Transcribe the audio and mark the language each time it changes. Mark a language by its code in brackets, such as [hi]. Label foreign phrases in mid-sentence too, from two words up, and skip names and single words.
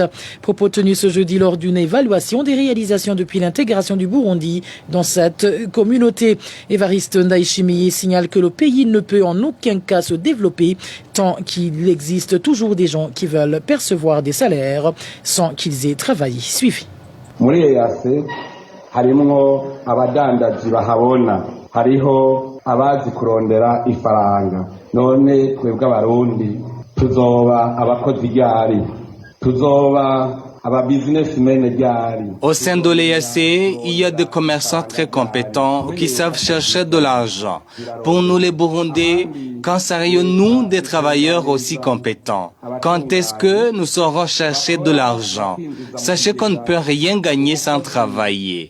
[fr] Propos tenus ce jeudi lors d'une évaluation des réalisations depuis l'intégration du Burundi dans cette communauté. Évariste Ndayishimiye signale que le pays ne peut en aucun cas se développer tant qu'il existe toujours des gens qui veulent percevoir des salaires sans qu'ils aient travaillé. Suivi. [rn] Muri EAC harimwo abadandaji bahabona, hariho abazi kurondera ifaranga. None twebwe abarundi tuzoba abakozi ryari, tuzoba [fr] Au sein de l'EAC, il y a des commerçants très compétents qui savent chercher de l'argent. Pour nous les Burundais, quand serions-nous des travailleurs aussi compétents? Quand est-ce que nous saurons chercher de l'argent? Sachez qu'on ne peut rien gagner sans travailler.